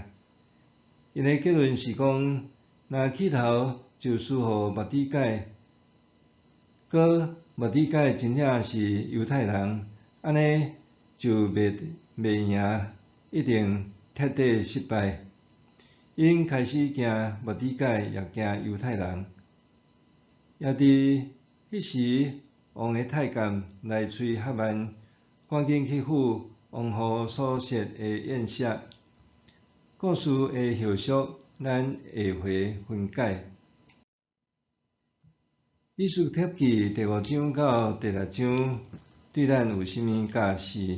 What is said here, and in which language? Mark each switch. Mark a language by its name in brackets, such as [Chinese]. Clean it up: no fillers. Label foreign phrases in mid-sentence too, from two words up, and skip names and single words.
[Min Nan Chinese] 因的结论是讲，若起头就输互末底改，阁末底改真正是犹太人，安尼就袂赢，一定彻底失败。因开始惊末底改，也惊犹太人。也伫迄时，王的太监来催哈曼赶紧去赴王后所设的宴席。故事的后续咱下回分解。艺术帖记第5章到第6章对咱有啥物教示？